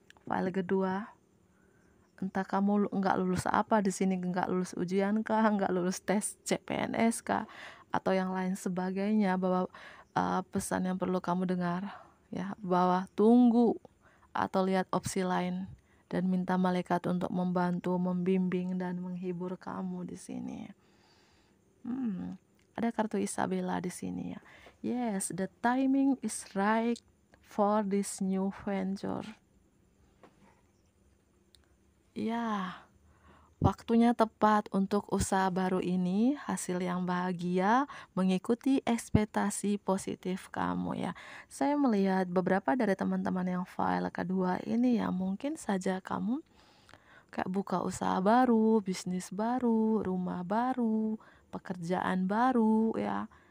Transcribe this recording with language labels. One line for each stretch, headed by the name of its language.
Indonesian: File kedua, entah kamu nggak lulus apa di sini, nggak lulus ujian kah, nggak lulus tes CPNS kah, atau yang lain sebagainya, bahwa pesan yang perlu kamu dengar ya, bahwa tunggu atau lihat opsi lain dan minta malaikat untuk membantu, membimbing, dan menghibur kamu di sini. Ada kartu Isabella di sini ya.
English: Yes, the timing is right for this new venture.
Indonesian: Ya, waktunya tepat untuk usaha baru ini, hasil yang bahagia, mengikuti ekspektasi positif kamu ya. Saya melihat beberapa dari teman-teman yang file kedua ini ya, mungkin saja kamu kayak buka usaha baru, bisnis baru, rumah baru, pekerjaan baru ya.